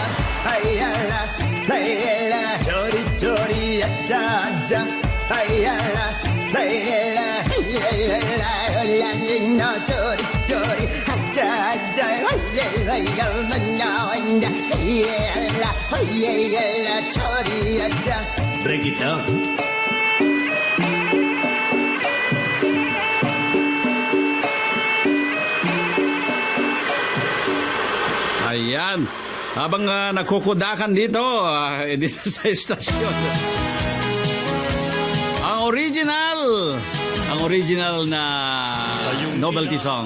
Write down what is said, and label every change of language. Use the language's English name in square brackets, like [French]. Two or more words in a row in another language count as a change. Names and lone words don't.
[English] Hayala, hayala. Chori, chori. Aja, aja. Hayala, hayala. Hayala, hayala. Chori, chori. Aja, aja. Hayala, hayala. Hayala, hayala. Chori, aja. Break it down. [Filipino] Ayan. Habang nagkukudakan dito, dito sa estasyon. Ang original na [English] novelty song.